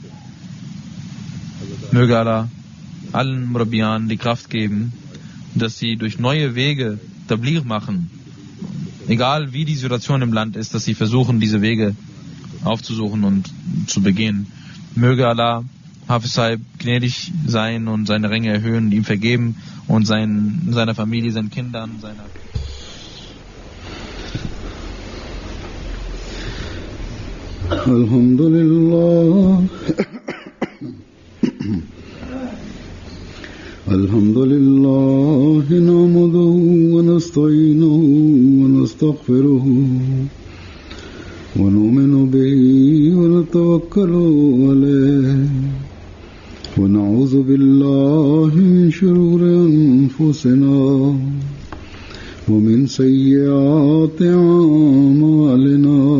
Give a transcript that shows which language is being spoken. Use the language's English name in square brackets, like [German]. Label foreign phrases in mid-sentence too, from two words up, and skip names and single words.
[German] Möge Allah allen Murabbiyan die Kraft geben, dass sie durch neue Wege Tabligh machen, egal wie die Situation im Land ist, dass sie versuchen, diese Wege aufzusuchen und zu begehen. Möge Allah Hafiz Sahib gnädig sein und seine Ränge erhöhen und ihm vergeben und seiner Familie, seinen Kindern, seiner... [Arabic] Alhamdulillah. الحمد لله نحمده ونستعينه ونستغفره ونؤمن به ونتوكل عليه ونعوذ بالله من شرور أنفسنا ومن سيئات أعمالنا.